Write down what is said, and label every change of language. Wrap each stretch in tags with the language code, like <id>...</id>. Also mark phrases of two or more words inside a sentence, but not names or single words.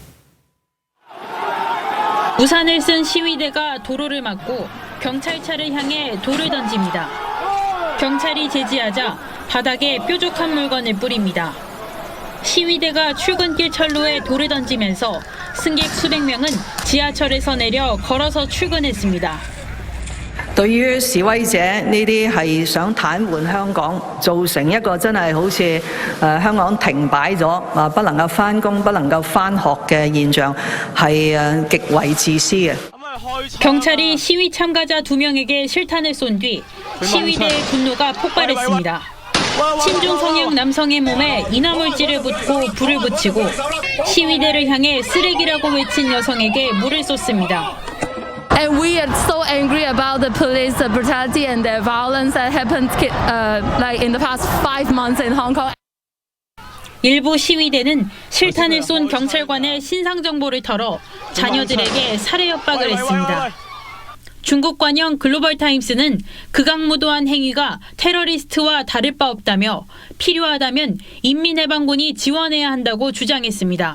<ko>우산을 쓴 시위대가 도로를 막고 경찰차를 향해 돌을 던집니다. 경찰이 제지하자 바닥에 뾰족한 물건을 뿌립니다. 시위대가 출근길 철로에 돌을 던지면서 승객 수백 명은 지하철에서 내려 걸어서 출근했습니다.</ko> <yue>對於示威者呢啲係想癱瘓香港，造成一個真係好似香港停擺咗不能夠返工、不能夠返學嘅現象，係極為自私嘅。</yue> <ko>경찰이 시위 참가자 2명에게 실탄을 쏜 뒤 시위대의 분노가 폭발했습니다. 친중 성형 남성의 몸에 인화물질을 붓고 불을 붙이고 시위대를 향해 쓰레기라고 외친 여성에게 물을 쏟습니다.</ko> <en>And we are so angry about the police brutality and the violence that happened like in the past 5 months in Hong Kong.</en> <ko>일부 시위대는 실탄을 쏜 경찰관의 신상 정보를 털어 자녀들에게 살해 협박을 했습니다. 중국 관영 글로벌타임스는 극악무도한 행위가 테러리스트와 다를 바 없다며 필요하다면 인민해방군이 지원해야 한다고 주장했습니다.</ko>